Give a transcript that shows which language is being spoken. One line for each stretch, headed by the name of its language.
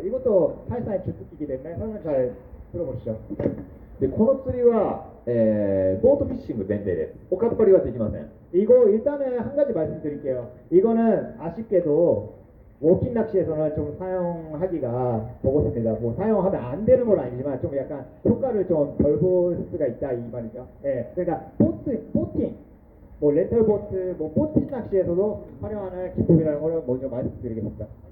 Korean: 이것도 탈사의 주특기이기 때문에 설명 잘 들어보시죠.
Japanese: でこの釣りは、ボートフィッシング前提です。おかっぱりはできません。
Korean: 이거 일단은 한 가지 말씀드릴게요. 이거는 아쉽게도 워킹 낚시에서는 좀 사용하기가 버거습니다. 뭐 사용하면 안 되는 건 아니지만 좀 약간 효과를 좀 덜 볼 수가 있다 이 말이죠. 예, 그러니까 보팅, 뭐 렌탈 보트, 뭐 보팅 낚시에서도 활용하는 기법이라는 걸 먼저 말씀드리겠습니다.